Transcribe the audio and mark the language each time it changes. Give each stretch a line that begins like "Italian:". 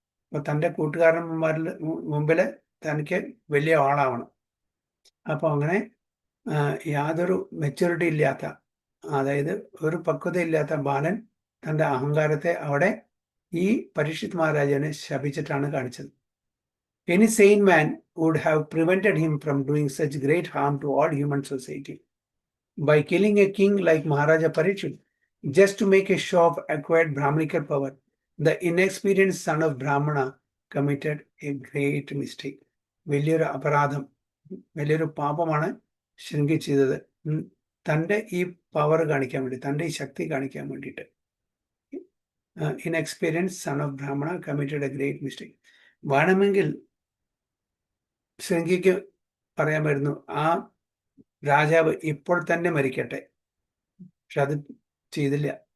Malayalam: അപ്പൊ തൻ്റെ കൂട്ടുകാരന്മാരിൽ മുമ്പിൽ തനിക്ക് വലിയ ആളാവണം. അപ്പൊ അങ്ങനെ യാതൊരു മെച്യൂരിറ്റി ഇല്ലാത്ത, അതായത് ഒരു പക്വതയില്ലാത്ത ബാലൻ തൻ്റെ അഹങ്കാരത്തെ അവിടെ ഈ പരീക്ഷിത് മഹാരാജാനെ ശപിച്ചിട്ടാണ് കാണിച്ചത്.
English: Any sane man would have prevented him from doing such great harm to all human society. By killing a king like Maharaja Parikshit just to make a show of acquired Brahmanical power, the inexperienced son of Brahmana committed a great mistake.
Malayalam: വലിയൊരു അപരാധം, വലിയൊരു പാപമാണ് ശൃംഗി ചെയ്തത് തൻ്റെ ഈ power കാണിക്കാൻ വേണ്ടി, തൻ്റെ ഈ ശക്തി കാണിക്കാൻ വേണ്ടിയിട്ട്.
English: Inexperience son of Brahmana committed a great mistake.
Malayalam: വേണമെങ്കിൽ ശൃംഗിക്ക് പറയാമായിരുന്നു ആ രാജാവ് ഇപ്പോൾ തന്നെ മരിക്കട്ടെ, പക്ഷെ അത് ചെയ്തില്ല.